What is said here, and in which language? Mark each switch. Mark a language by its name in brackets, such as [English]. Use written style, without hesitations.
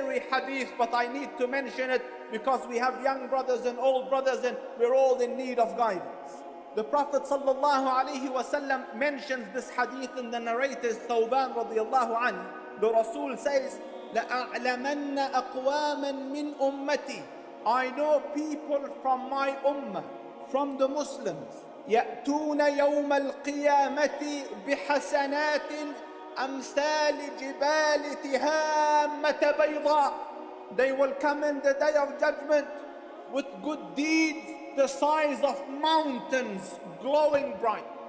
[English] hadith, but I need to mention it because we have young brothers and old brothers and we're all in need of guidance. The Prophet ﷺ mentions this hadith in the narrator is Thawban radiallahu anhu. The Rasul says, [Arabic] لَأَعْلَمَنَّ أَقْوَامًا مِّنْ أُمَّتِي. [English] I know people from my ummah, from the Muslims, [Arabic] يأتون يوم القيامة بحسنات أمثال جبال تهامة بيضاء. [English] They will come in the day of judgment with good deeds the size of mountains, glowing bright.